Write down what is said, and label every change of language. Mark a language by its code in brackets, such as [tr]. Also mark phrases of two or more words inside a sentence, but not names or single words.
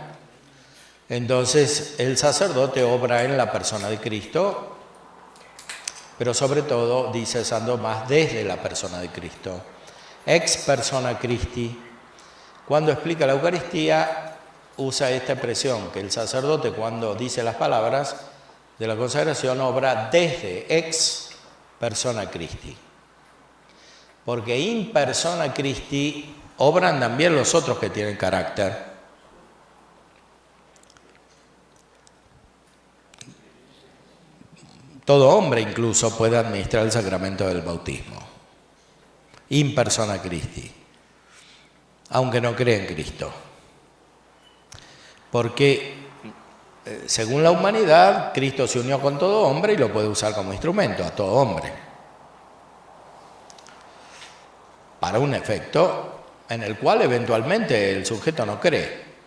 [es] Entonces, el sacerdote obra en la persona de Cristo, pero sobre todo, dice Santo Tomás, desde la persona de Cristo. [la] Ex persona Christi. [es] Cuando explica la Eucaristía, usa esta expresión, que el sacerdote cuando dice las palabras de la consagración obra desde [la] ex persona Christi. [es] Porque [la] in persona Christi [es] obran también los otros que tienen carácter. Todo hombre incluso puede administrar el sacramento del bautismo. [la] In persona Christi. [es] Aunque no cree en Cristo. Porque según la humanidad, Cristo se unió con todo hombre y lo puede usar como instrumento a todo hombre. Para un efecto en el cual eventualmente el sujeto no cree.